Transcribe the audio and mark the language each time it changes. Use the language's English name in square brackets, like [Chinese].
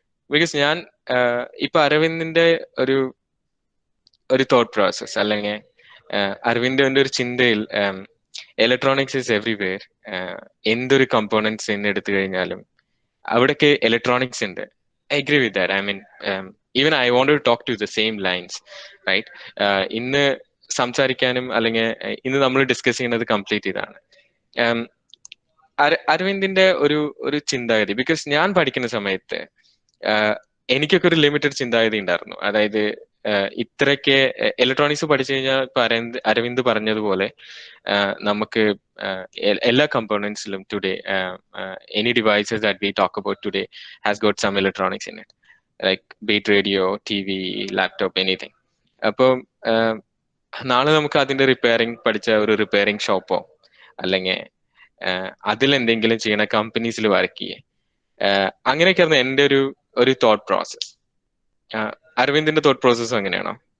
[Malayalam] Because ഞാൻ ഇപ്പൊ അരവിന്ദിന്റെ ഒരു തോട്ട് പ്രോസസ്, അല്ലെങ്കിൽ അരവിന്ദന്റെ ഒരു ചിന്തയിൽ [English] Electronics is everywhere. [Malayalam] എന്തൊരു കമ്പോണൻസ് എന്ന് എടുത്തു കഴിഞ്ഞാലും അവിടേക്ക് ഇലക്ട്രോണിക്സ് ഉണ്ട്. [English] I agree with that. I mean, even I wanted to talk to the same lines, right? [Malayalam] ഇന്ന് സംസാരിക്കാനും അല്ലെങ്കിൽ ഇന്ന് നമ്മൾ ഡിസ്കസ് ചെയ്യുന്നത് കംപ്ലീറ്റ് ഇതാണ്. അരവിന്ദിന്റെ ഒരു ചിന്താഗതി, ബിക്കോസ് ഞാൻ പഠിക്കുന്ന സമയത്ത് എനിക്കൊക്കെ ഒരു ലിമിറ്റഡ് ചിന്താഗതി ഉണ്ടായിരുന്നു. അതായത് ഇത്രയ്ക്ക് ഇലക്ട്രോണിക്സ് പഠിച്ചു കഴിഞ്ഞാൽ ഇപ്പൊ അരവിന്ദ് പറഞ്ഞതുപോലെ നമുക്ക് എല്ലാ കമ്പോണൻസിലും today [English] any devices that we talk about today has got some electronics in it, like be it radio, TV, laptop, anything. [Malayalam] അപ്പം നാളെ നമുക്ക് അതിന്റെ റിപ്പയറിംഗ് പഠിച്ച ഒരു റിപ്പയറിംഗ് ഷോപ്പോ അല്ലെങ്കിൽ അതിലെന്തെങ്കിലും ചെയ്യണ കമ്പനീസിൽ വർക്ക് ചെയ്യേ, അങ്ങനെയൊക്കെയായിരുന്നു എൻ്റെ ഒരു തോട്ട് പ്രോസസ്. അരവിന്ദിന്റെ തോട്ട് പ്രോസസ്സും അങ്ങനെയാണോ?